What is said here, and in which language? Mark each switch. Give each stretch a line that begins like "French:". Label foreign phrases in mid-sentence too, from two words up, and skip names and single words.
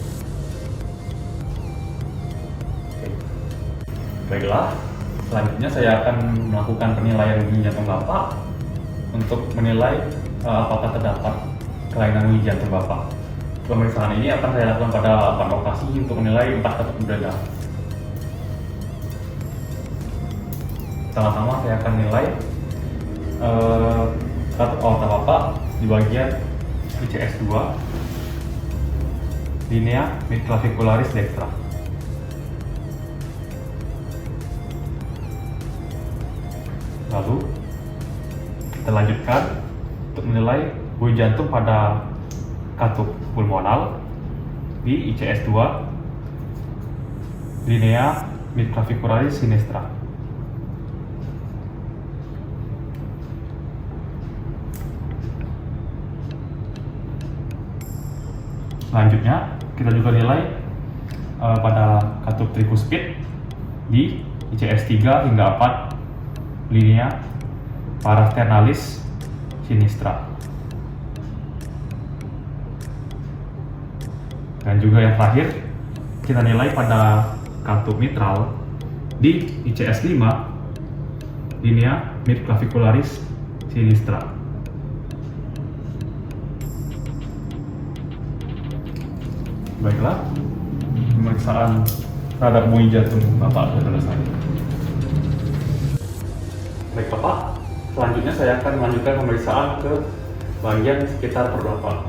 Indonesian: Baiklah, selanjutnya saya akan melakukan penilaian bunyi jantung Bapak untuk menilai apakah terdapat kelainan bunyi jantung Bapak. Pemeriksaan ini akan saya lakukan pada 4 lokasi untuk menilai 4 katup dada. Pertama-tama saya akan nilai katup aorta Bapak di bagian ICS 2,
Latin: linea midclavicularis dextra.
Indonesian: Lalu kita lanjutkan untuk menilai bunyi jantung pada katup pulmonal di ICS 2,
Latin: linea midclavicularis sinistra.
Indonesian: Selanjutnya kita juga nilai pada katup tricuspid di ICS 3 hingga 4
Latin: linea parasternalis sinistra.
Indonesian: Dan juga yang terakhir kita nilai pada katup mitral di ICS 5
Latin: linea midclavicularis sinistra.
Indonesian: Baiklah, pemeriksaan terhadap bunyi jantung Bapak sudah selesai. Baik Bapak, selanjutnya saya akan melanjutkan pemeriksaan ke bagian sekitar perut Bapak.